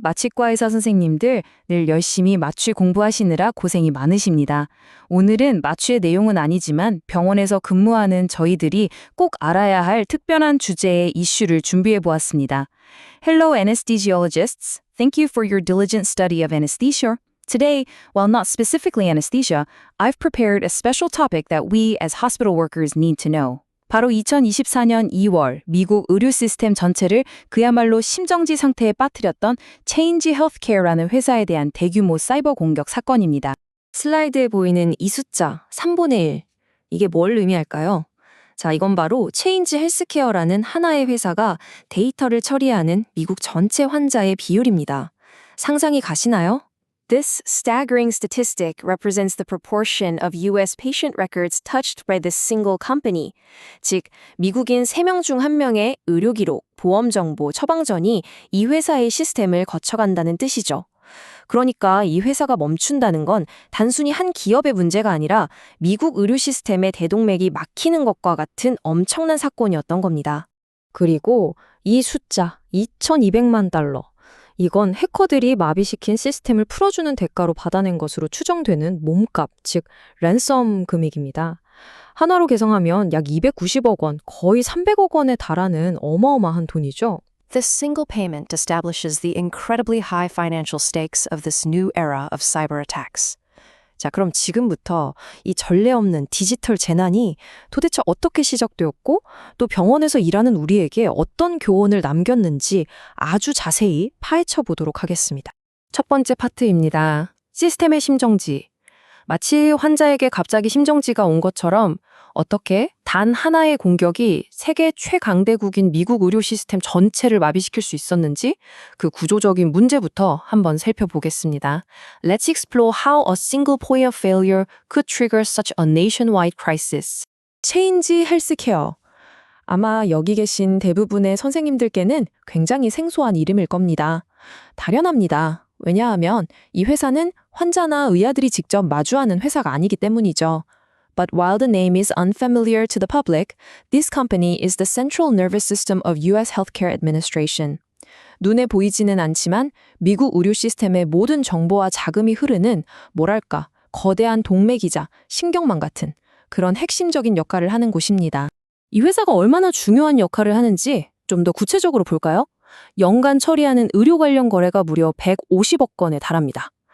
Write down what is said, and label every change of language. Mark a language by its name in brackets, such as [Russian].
[Korean] 마취과 의사 선생님들 늘 열심히 마취 공부하시느라 고생이 많으십니다. 오늘은 마취의 내용은 아니지만 병원에서 근무하는 저희들이 꼭 알아야 할 특별한 주제의 이슈를 준비해 보았습니다. [English] Hello anesthesiologists. Thank you for your diligent study of anesthesia. Today, while not specifically anesthesia, I've prepared a special topic that we as hospital workers need to know. [Korean] 바로 2024년 2월 미국 의료 시스템 전체를 그야말로 심정지 상태에 빠뜨렸던 Change Healthcare라는 회사에 대한 대규모 사이버 공격 사건입니다. 슬라이드에 보이는 이 숫자 3분의 1. 이게 뭘 의미할까요? 자, 이건 바로 체인지 헬스케어라는 하나의 회사가 데이터를 처리하는 미국 전체 환자의 비율입니다. 상상이 가시나요? [English] This staggering statistic represents the proportion of U.S. patient records touched by this single company. [Korean] 즉, 미국인 3명 중 1명의 의료 기록, 보험 정보, 처방전이 이 회사의 시스템을 거쳐간다는 뜻이죠. 그러니까 이 회사가 멈춘다는 건 단순히 한 기업의 문제가 아니라 미국 의료 시스템의 대동맥이 막히는 것과 같은 엄청난 사건이었던 겁니다. 그리고 이 숫자 2,200만 달러. 이건 해커들이 마비시킨 시스템을 풀어주는 대가로 받아낸 것으로 추정되는 몸값, 즉 랜섬 금액입니다. 하나로 계산하면 약 290억 원, 거의 300억 원에 달하는 어마어마한 돈이죠. [English] This single payment establishes the incredibly high financial stakes of this new era of cyber attacks. [Korean] 자, 그럼 지금부터 이 전례 없는 디지털 재난이 도대체 어떻게 시작되었고 또 병원에서 일하는 우리에게 어떤 교훈을 남겼는지 아주 자세히 파헤쳐 보도록 하겠습니다. 첫 번째 파트입니다. 시스템의 심정지. 마치 환자에게 갑자기 심정지가 온 것처럼 어떻게 단 하나의 공격이 세계 최강대국인 미국 의료 시스템 전체를 마비시킬 수 있었는지 그 구조적인 문제부터 한번 살펴보겠습니다. [English] Let's explore how a single point of failure could trigger such a nationwide crisis. [Korean] 체인지 헬스케어. 아마 여기 계신 대부분의 선생님들께는 굉장히 생소한 이름일 겁니다. 당연합니다. 왜냐하면 이 회사는 환자나 의사들이 직접 마주하는 회사가 아니기 때문이죠. [English] But while the name is unfamiliar to the public, this company is the central nervous system of U.S. healthcare administration. [Korean] 눈에 보이지는 않지만 미국 의료 시스템의 모든 정보와 자금이 흐르는 뭐랄까 거대한 동맥이자 신경망 같은 그런 핵심적인 역할을 하는 곳입니다. 이 회사가 얼마나 중요한 역할을 하는지 좀 더 구체적으로 볼까요? 연간 처리하는 의료 관련 거래가 무려 150억 건에 달합니다.